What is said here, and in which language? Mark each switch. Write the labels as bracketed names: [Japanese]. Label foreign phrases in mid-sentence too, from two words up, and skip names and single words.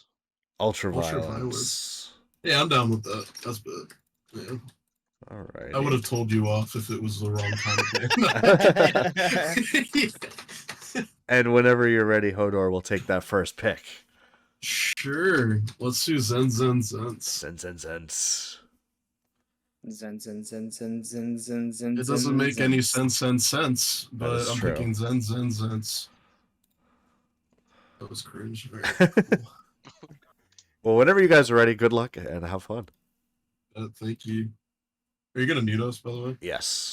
[English] Ultraviolence. Yeah, I'm down with that. That's bad. Yeah. All right. I would have told you off if it was the wrong time. And whenever you're ready, Hodor, we'll take that first pick. Sure. Let's do Zen Zen Zens. Zen Zen Zens. Zen, zen, zen, zen, zen, zen, zen. It doesn't make any sense, but is I'm true. picking Zen Zen Zens. That was cringe. Well, whenever you guys are ready, good luck and have fun. Thank you. Are you gonna mute us, by the way? Yes.